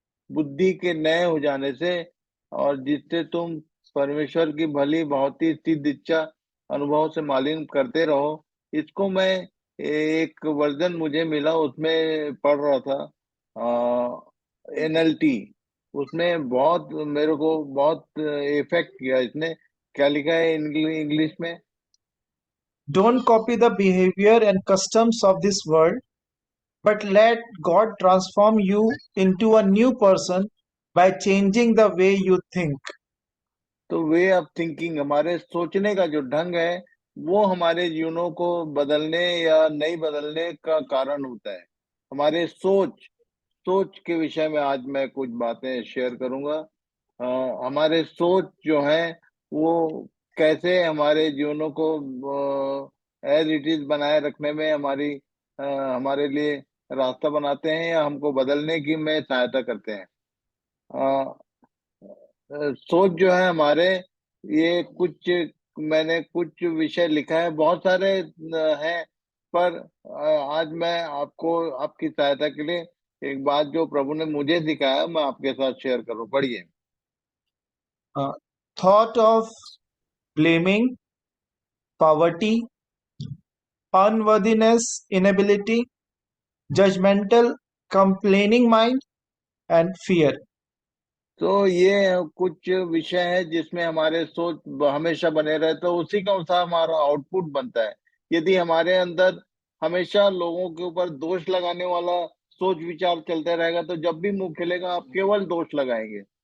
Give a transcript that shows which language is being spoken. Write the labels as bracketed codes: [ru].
[hi] बुद्धि के नए हो जाने से, और जिससे तुम परमेश्वर की भली भांति सिद्ध इच्छा अनुभव से मालूम करते रहो। इसको मैं एक वर्जन मुझे मिला, उसमें पढ़ रहा था, एनएलटी। उसमें बहुत मेरे को बहुत इफेक्ट किया इसने। क्या लिखा है इंग्लिश में? [en] Don't copy the behavior and customs of this world, but let God transform you into a new person by changing the way you think. [hi] तो [en] way of thinking, [hi] हमारे सोचने का जो ढंग है, वो हमारे जीवनों को बदलने या नहीं बदलने का कारण होता है। हमारे सोच सोच के विषय में आज मैं कुछ बातें शेयर करूंगा। हमारे सोच जो है वो कैसे हमारे जीवनों को [en] as it is [hi] बनाए रखने में हमारे लिए रास्ता बनाते हैं, या हमको बदलने की में सहायता करते हैं। सोच जो है हमारे, ये कुछ मैंने कुछ विषय लिखा है, बहुत सारे हैं। पर आज मैं आपको आपकी सहायता के लिए एक बात जो प्रभु ने मुझे सिखाया, मैं आपके साथ शेयर करूं। पढ़िए। [en] Thought of blaming, poverty, unworthiness, inability, judgmental, complaining mind, and fear. [hi] तो ये कुछ विषय है जिसमें हमारे सोच हमेशा बने रहे, तो उसी के अनुसार हमारा आउटपुट बनता है। यदि हमारे अंदर हमेशा लोगों के ऊपर दोष लगाने वाला सोच विचार चलते रहेगा, तो जब भी मुंह खुलेगा आप केवल दोष लगाएंगे।